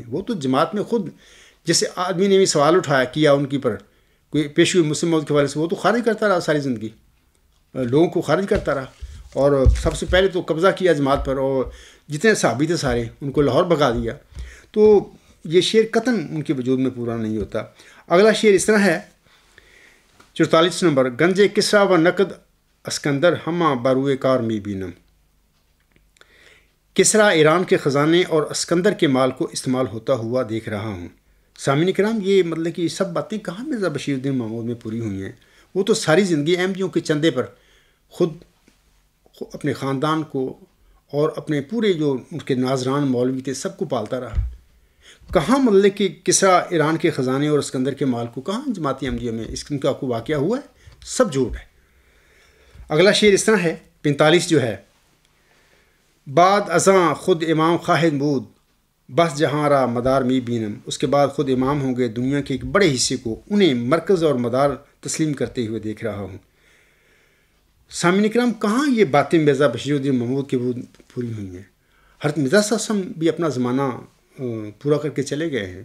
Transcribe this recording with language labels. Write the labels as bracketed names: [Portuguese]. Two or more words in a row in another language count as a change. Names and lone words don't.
[Urdu] وہ تو جماعت میں خود جیسے آدمی نے بھی سوال اٹھایا کیا ان کی پر کوئی پیشوی مسلم موعود کے حوالے سے، وہ تو خارج کرتا رہا ساری زندگی، لوگوں کو خارج کرتا رہا، اور سب سے پہلے تو قبضہ کیا جماعت پر، اور جتنے صحابی تھے سارے ان کو لاہور بھگا دیا۔ تو یہ شعر قطعاً ان کے وجود میں پورا نہیں ہوتا۔ اگلا شعر اس طرح ہے 44 نمبر، [Persian] گنجے کسرا و نقد اسکندر ہمہ باروئے کار می بینم۔ [Urdu] کسرا ایران کے خزانے اور اسکندر کے مال کو استعمال ہوتا ہوا دیکھ رہا ہوں۔ سامعین کرام، یہ مطلب کہ یہ سب باتیں کہاں مرزا بشیر الدین محمود میں پوری ہوئی ہیں؟ وہ تو ساری زندگی احمدیوں کے چندے پر خود اپنے خاندان کو اور اپنے پورے جو ان کے ناظران مولوی تھے سب کو پالتا رہا۔ کہاں مطلب کہ کسرا ایران کے خزانے اور اسکندر کے مال کو کہاں جماعتی احمدیہ میں اس کا کوئی واقعہ ہوا ہے؟ سب جھوٹ ہے۔ اگلا شعر اس طرح ہے 45 جو ہے، [Persian] بعد ازاں خود امام خواہد بود بس جہاں را مدار می بینم۔ [Urdu] اس کے بعد خود امام ہوں گے، دنیا کے ایک بڑے حصے کو انہیں مرکز اور مدار تسلیم کرتے ہوئے دیکھ رہا ہوں۔ سامعین کرام، کہاں یہ باتیں مرزا بشیر الدین محمود کے پوری ہوئی ہیں؟ حضرت مرزا صاحب وسلم بھی اپنا زمانہ پورا کر کے چلے گئے ہیں۔